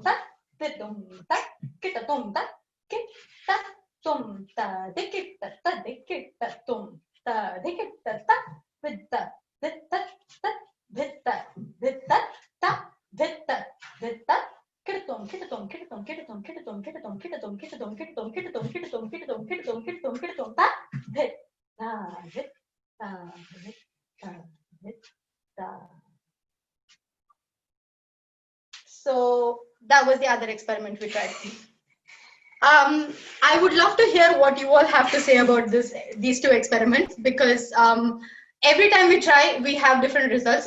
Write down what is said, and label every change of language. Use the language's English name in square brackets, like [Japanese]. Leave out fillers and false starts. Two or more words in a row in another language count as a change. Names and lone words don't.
[English] ta ditum ta kita tum ta kita tum ta dikita ta dikita tum ta dikita ta vitta vitta ta vitta vitta ta vitta vitta kitum kitum kitum kitum kitum kitum kitum kitum kitum kitum kitum kitum kitum kitum kitum ta vitta. So that was the other experiment we tried. I would love to hear what you all have to say about these two experiments, because every time we try, we have different results.